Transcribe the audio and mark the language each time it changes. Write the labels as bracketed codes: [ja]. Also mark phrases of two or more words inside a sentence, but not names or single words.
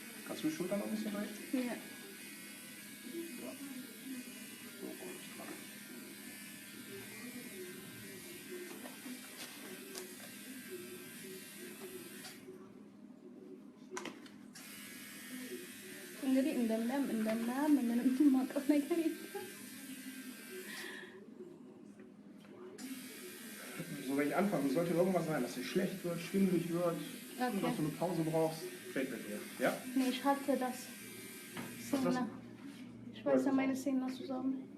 [de] Kannst du die Schulter noch ein bisschen rechts? Ja. So, und dran. [am] እንግዲህ እንደምናም ምንም የማውቀው ነገር የለም። [de] So, wenn ich anfange, sollte irgendwas sein, dass dir schlecht wird, schwindelig wird, Okay. dass du eine Pause brauchst, red mit mir. Ja? Nee, ich hatte das. Was das? Ich weiß ja meine Szene zusammen.